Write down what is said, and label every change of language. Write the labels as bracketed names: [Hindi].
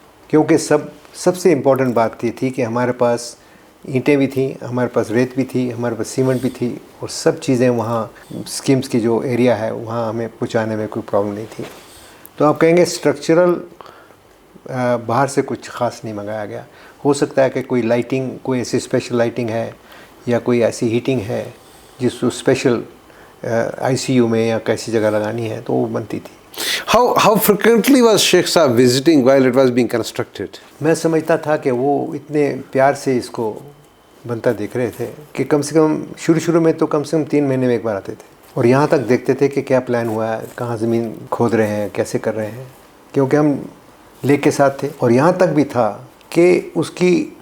[Urdu] کیونکہ سب سے امپورٹنٹ بات یہ تھی کہ ہمارے پاس اینٹیں بھی تھیں, ہمارے پاس ریت بھی تھی, ہمارے پاس سیمنٹ بھی تھی, اور سب چیزیں وہاں اسکیمز کی جو ایریا ہے وہاں ہمیں پہنچانے میں کوئی پرابلم نہیں تھی. تو آپ کہیں گے اسٹرکچرل باہر سے کچھ خاص نہیں منگایا گیا. ہو سکتا ہے کہ کوئی لائٹنگ, کوئی ایسی اسپیشل لائٹنگ ہے یا کوئی ایسی ہیٹنگ ہے جس کو اسپیشل آئی سی یو میں یا کیسی جگہ لگانی ہے تو وہ بنتی تھی. [English] How frequently was Sheikh Saab visiting while it was being constructed? [Urdu] میں سمجھتا تھا کہ وہ اتنے پیار سے اس کو بنتا دیکھ رہے تھے کہ کم سے کم شروع میں تو کم سے کم 3 مہینے میں ایک بار آتے تھے, اور یہاں تک دیکھتے تھے کہ کیا پلان ہوا ہے, کہاں زمین کھود رہے ہیں, کیسے کر رہے ہیں, کیونکہ ہم لے کے ساتھ تھے. اور یہاں تک بھی تھا کہ اس کی